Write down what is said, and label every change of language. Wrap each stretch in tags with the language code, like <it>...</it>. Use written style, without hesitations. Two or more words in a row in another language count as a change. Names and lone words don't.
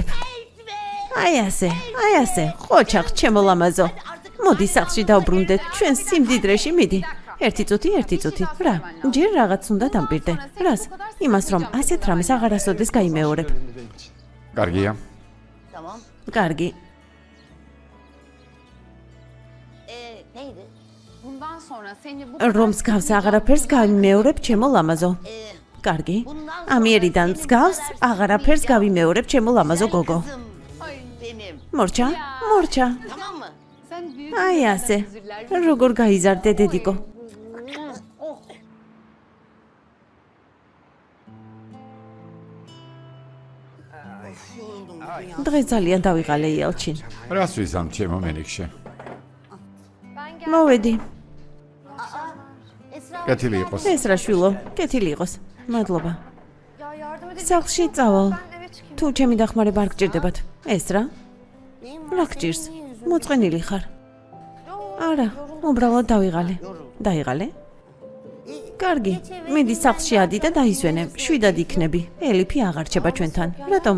<ka>აი ასე, ხოჩახ ჩემო ლამაზო. მოდი სახლში დავბრუნდეთ, ჩვენ სიმდიდრეში მიდი. ერთი წუთი. რა, ჯერ რაღაც უნდა დამპირდე. რას? იმას რომ ასეთ რამეს აღარასოდეს გაიმეორებ. კარგია. კარგი.</ka> <tr>Neydi? bundan sonra seni bu</tr> <ka>რომ მსგავს აღარაფერს გავიმეორებ, ჩემო ლამაზო. კარგი. ამიერიდან მსგავს აღარაფერს გავიმეორებ, ჩემო ლამაზო გოგო.</ka> <tr>Benim.</tr> <ka>მორჩა.</ka> <tr>Tamam mı? sen büyük</tr> <ka>აი ასე. როგორ გაიზარდე დედიკო. დღეს ძალიან დავიღალე იალჩინ. რას ვიზამ ჩემო მენიქშე? მოვედი. კეთილი იყოს. ეს რა შვილო, კეთილი იყოს. მადლობა.</ka> <tr>ya yardım edin.</tr> <ka>სახლში წავალ.</ka> <tr>Ben eve çıkayım.</tr> <ka>თუ ჩემი დახმარება არ გჭირდებათ. ეს რა? რა გჭირს? მოწყენილი ხარ? არა, უბრალოდ დავიღალე. დაიღალე? კარგი, მიდი სახლში ადი და დაისვენე. შვიდად იქნები. ელიფი აღარ რჩება ჩვენთან. რატომ?</ka>